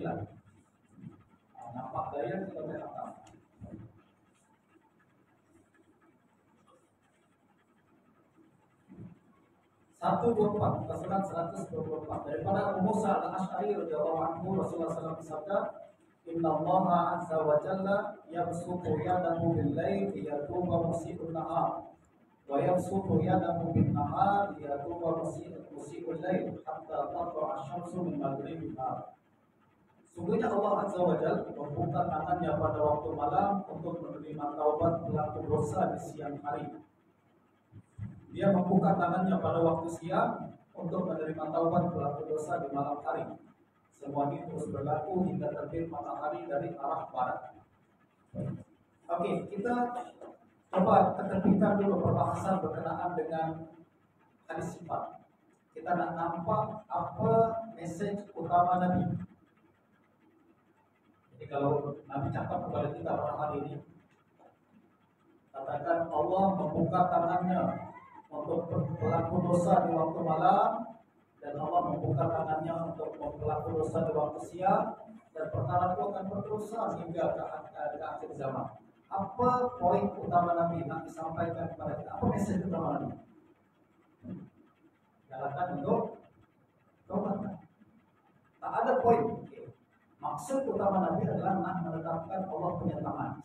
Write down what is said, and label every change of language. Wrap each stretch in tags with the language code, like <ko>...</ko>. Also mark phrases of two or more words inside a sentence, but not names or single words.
<ms>Nampak daya kita boleh hafal. 124, kesurat 124 daripada Abu Musa al-Asy'ari</ms> <ar>رضي الله عنه,</ar> <ms>Rasulullah SAW bersabda,</ms> <ar>إن الله عز وجل يبسط يده بالليل ليتوب مسيء النهار ويبسط يده بالنهار ليتوب مسيء الليل حتى تطلع الشمس من مغرب النهار.</ar> <ms>Sungguhnya Allah</ms> <ar>عز وجل</ar> <ms>membuka tangannya pada waktu malam untuk menerima taubat pelaku dosa di siang hari. Dia membuka tangannya pada waktu siang untuk menerima taubat pelaku dosa di malam hari. Semua ini terus berlaku hingga terbit matahari dari arah barat. Oke, kita coba ketepikan dulu perbahasan berkenaan dengan hadis sifat. Kita nak nampak apa message utama Nabi. Jadi kalau Nabi cakap kepada kita pada hari ini, katakan Allah membuka tangannya untuk pelaku dosa di waktu malam, dan Allah membuka tangannya untuk pelaku dosa di waktu siang, dan perkara itu akan berterusan hingga ke akhir zaman. Apa poin utama Nabi nak disampaikan kepada kita? Apa message utama Nabi? Galakkan untuk taubat. Tak ada poin. Maksud utama Nabi adalah nak menetapkan Allah punya tangan.</ms>